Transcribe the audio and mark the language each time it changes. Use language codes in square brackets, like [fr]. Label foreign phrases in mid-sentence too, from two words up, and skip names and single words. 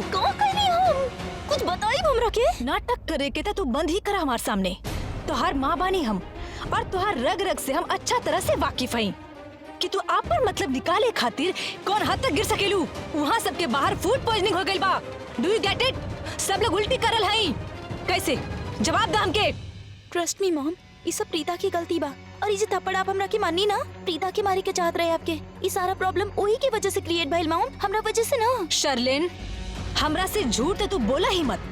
[bho] का कहनी हम? कुछ बताई हमरा के? नाटक करे के तू बंद ही करा हमार सामने। तोहार माँ बानी हम और तोहार रग रग से हम अच्छा तरह से वाकिफ हई कि तू आप पर मतलब निकाले खातिर कौन हद तक गिर सकेलू। वहाँ सबके बाहर फूड पॉइजनिंग हो गइल बा। [en] Do you get it? [bho] सब लोग उल्टी करल हई। कैसे? जवाब दा हमके। [en] Trust me mom, [bho] ये सब प्रीता की गलती बा। और ये थप्पड़ आप हमरा के मानी ना, प्रीता के मारे के चाहत रहे आपके। ये सारा प्रॉब्लम वही की वजह से क्रिएट भइल मॉम, हमरा वजह से ना। शर्लिन, हमरा से झूठ तू बोला ही मत।